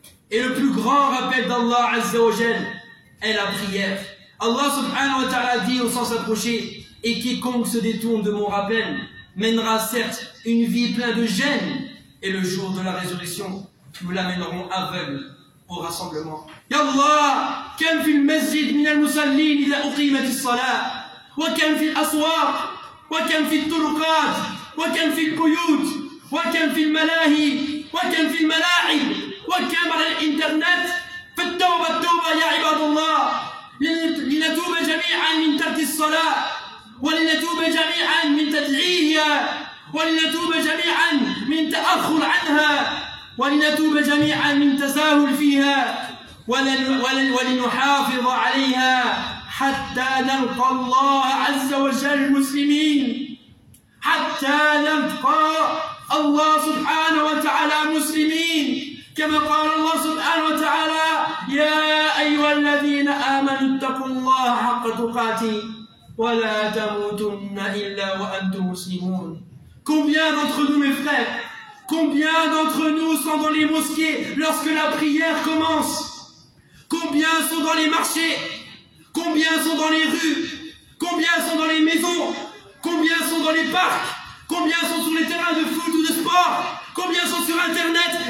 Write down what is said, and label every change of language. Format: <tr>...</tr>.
<fr>Et le plus grand rappel d'Allah azza wa jal est la prière. Allah subhanahu wa ta'ala dit au sens approché, « Et quiconque se détourne de mon rappel mènera certes une vie pleine de gêne et le jour de la résurrection. » Nous l'amènerons aveugle au rassemblement.</fr> <ar>Ya Allah, كم في المسجد من المصلين إذا أقيمت الصلاة وكم في الأسواق وكم في الطرقات وكم في البيوت وكم في الملاهي وكم في الملاعب وكم على الإنترنت فالتوبة التوبة يا عباد الله لنتوب جميعا من ترك الصلاة ولنتوب جميعا من تدعيها ولنتوب جميعا من تأخر عنها ولنتوب جميعا من تساهل فيها ولنحافظ عليها حتى نلقى الله عز وجل مسلمين حتى نلقى الله سبحانه وتعالى مسلمين كما قال الله سبحانه وتعالى يا أيها الذين آمنوا اتقوا الله حق تقاته ولا تموتن إلا وأنتم مسلمون.</ar> <fr>Combien d'entre nous, mes frères, combien d'entre nous sont dans les mosquées lorsque la prière commence? Combien sont dans les marchés? Combien sont dans les rues? Combien sont dans les maisons? Combien sont dans les parcs? Combien sont sur les terrains de foot ou de sport? Combien sont sur Internet?</fr>